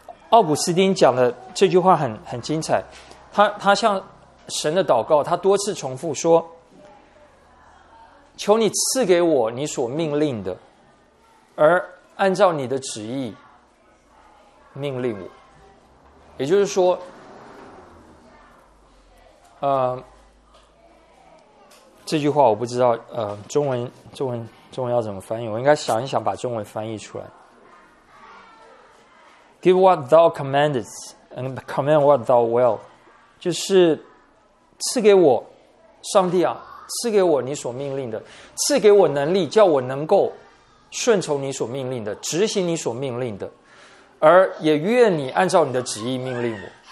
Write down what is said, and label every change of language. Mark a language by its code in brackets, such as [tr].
[zh] 奥古斯丁讲的这句话很精彩，他向神的祷告，他多次重复说，求你赐给我你所命令的，而按照你的旨意命令我。也就是说，这句话我不知道中文要怎么翻译，我应该想一想把中文翻译出来。 [en] Give what thou commandest, and command what thou will. [zh] 就是赐给我，上帝啊，赐给我你所命令的，赐给我能力，叫我能够顺从你所命令的，执行你所命令的，而也愿你按照你的旨意命令我。